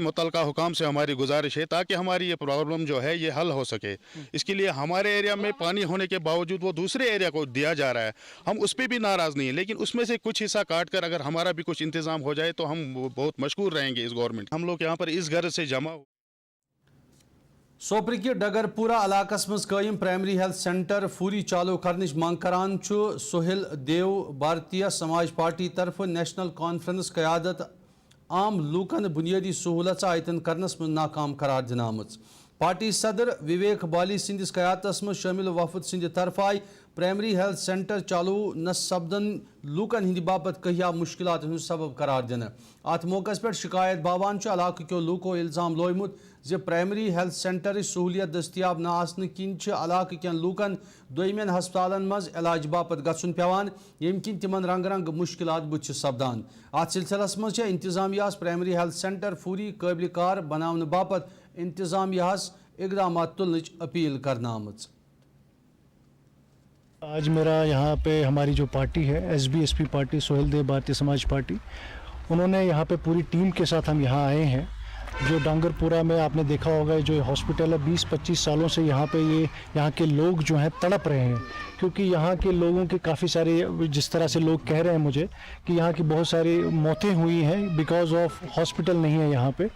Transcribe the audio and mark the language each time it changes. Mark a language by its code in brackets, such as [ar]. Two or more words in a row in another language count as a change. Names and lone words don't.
[hi] मुतलका हुकाम से हमारी गुजारिश है ताकि हमारी ये प्रॉब्लम जो है ये हल हो सके। इसके लिए हमारे एरिया में पानी होने के बावजूद वो दूसरे एरिया को दिया जा रहा है हम उस पर भी नाराज़ नहीं है लेकिन उसमें से कुछ हिस्सा काट कर अगर हमारा भी कुछ इंतज़ाम हो जाए तो हम बहुत मशकूर रहेंगे इस गवर्नमेंट। हम लोग यहाँ पर इस गर्ज से जमा [ks] सोपर कि डगरपुरा इलाकस मज कायम [en] primary health centre [ks] फूरी चालू करने मांग करान सोहेल देव भारतीय समाज पार्टी तरफ नेशनल कॉन्फ्रेंस क़यादत आम लूकन बुनियादी सहूलत आयतन करनस में नाकाम करार दिन आमज। पार्टी सदर विवेक बाली सिंदिस क़यादतस मज शामिल वफद सिंद तरफ आय [en] primary health centre [ks] चालू न सपदन लूकन हिंद बापत कहिया मुश्किलात हूँ सबब करार दिन। अत मौके पर शिकायत बावान इलाक क्यों लूको इल्जाम लोयमुत जे [en] primary health centre [ks] सहूलियत दस्तियाब न आसने किन इलाक कन लूकन दोयमन हस्पतालन मज इलाज बापत गछुन पेवान यम किन तिमन रंग रंग मुश्किलात बुछ सपदान। अत सिलसिलस मज इंतजामियास [en] primary health centre [ks] फूरी काबिल कार बनाने बापत इंतजामियास इकदाम तुलन अपील करना आमज। [hi] आज मेरा यहाँ पे हमारी जो पार्टी है SBSP पार्टी सोहेल देव भारतीय समाज पार्टी उन्होंने यहाँ पे पूरी टीम के साथ हम यहाँ आए हैं। जो डांगरपुरा में आपने देखा होगा जो हॉस्पिटल है 20-25 सालों से यहाँ पे यहाँ के लोग जो हैं तड़प रहे हैं क्योंकि यहाँ के लोगों के काफ़ी सारे, जिस तरह से लोग कह रहे हैं मुझे कि यहाँ की बहुत सारी मौतें हुई हैं [en] because of hospital [hi] नहीं है यहाँ पे।